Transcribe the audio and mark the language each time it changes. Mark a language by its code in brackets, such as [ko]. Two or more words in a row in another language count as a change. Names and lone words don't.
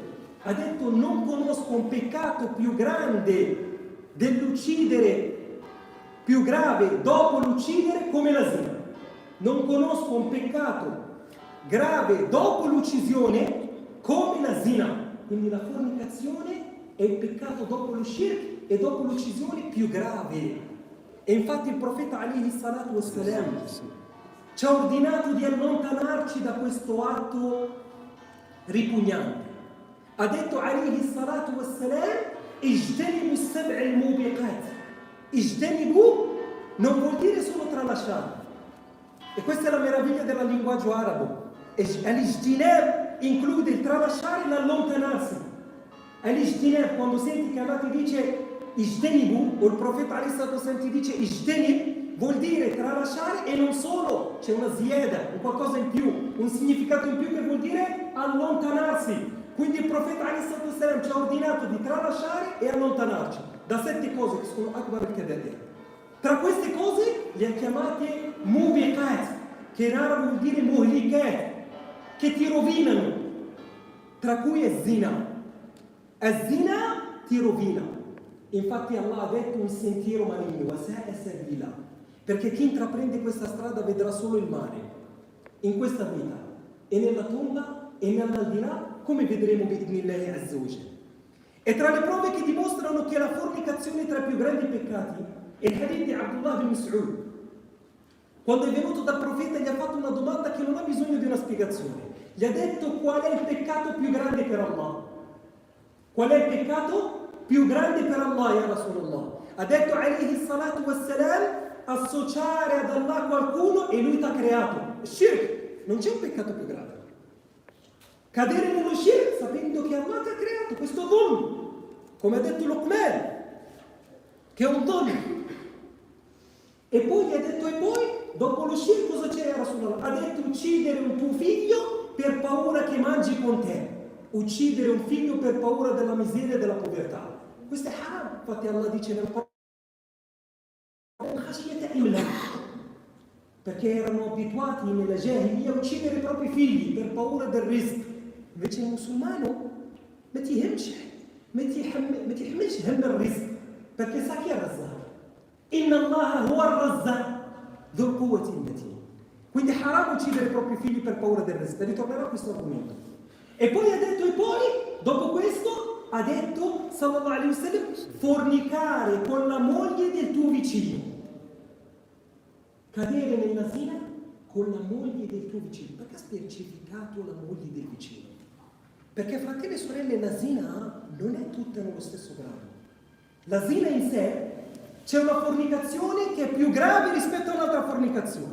[it] Ha detto: non conosco un peccato più grande dell'uccidere, più grave dopo l'uccidere, come la zina. non conosco un peccato grave dopo l'uccisione come la zina. Quindi la fornicazione è il peccato dopo lo shirk e dopo l'uccisione più grave. E infatti il profeta [ar] عليه الصلاة والسلام [it] ci ha ordinato di allontanarci da questo atto ripugnante. Ha detto [ar] عليه الصلاة والسلام: اجتنبوا السبع الموبقات. [it] Ijtanibu non vuol dire solo tralasciare. E questa è la meraviglia del linguaggio arabo. Al-ijtinab include il tralasciare e l'allontanarsi. Al-ijtinab, quando senti che Allah ti dice ijtanibu, o il profeta [ar] عليه الصلاة والسلام [it] ti dice ijtanib, vuol dire tralasciare e non solo, c'è una zieda, un qualcosa in più, un significato in più che vuol dire allontanarsi. Quindi il profeta [ar] عليه الصلاة والسلام [it] ci ha ordinato di tralasciare e allontanarci da 7 cose che sono [ar] أكبر الكبائر. [it] Tra queste cose le ha chiamate mubiqat, che in arabo vuol dire muhlikat, che ti rovinano, tra cui è zina. E zina ti rovina. Infatti Allah ha detto un sentiero maligno, perché chi intraprende questa strada vedrà solo il male, in questa vita, e nella tomba e nell'aldilà, come vedremo [ar] بإذن الله عز وجل. [it] E tra le prove che dimostrano che la fornicazione è tra i più grandi peccati è il hadith di Abdullah bin Mas'ud. Quando è venuto dal profeta gli ha fatto una domanda che non ha bisogno di una spiegazione. Gli ha detto: qual è il peccato più grande per Allah? Qual è il peccato più grande per Allah, [ar] يا رسول الله? [it] Ha detto [ar] عليه الصلاة والسلام: [it] associare ad Allah qualcuno e lui ti ha creato. Shirk, non c'è un peccato più grave. Cadere nello shirk sapendo che Allah ti ha creato, questo dhulm, come ha detto Luqman, che è un dhulm. E poi gli ha detto: e poi dopo lo shirk cosa c'è, Rasulullah? Ha detto: uccidere un tuo figlio per paura che mangi con te. Uccidere un figlio per paura della miseria e della povertà. Questo è haram. Infatti Allah dice nel Corano: perché erano abituati nella jahiliya a uccidere i propri figli per paura del rizq. Invece il musulmano ma ti [ar] يحملش هم الرزق, [it] perché sa chi è Razzaq. [ar] إن الله هو الرزاق ذو القوة المتين. [it] Quindi è haram uccidere i propri figli per paura del rizq. Ritornerò a questo argomento. E poi ha detto, dopo questo ha detto [ar] صلى الله عليه وسلم: [it] fornicare con la moglie del tuo vicino. Cadere nella zina con la moglie del tuo vicino. Perché ha specificato la moglie del vicino? Perché, fratelli e sorelle, la zina non è tutta nello stesso grado. La zina in sé, c'è una fornicazione che è più grave rispetto a un'altra fornicazione.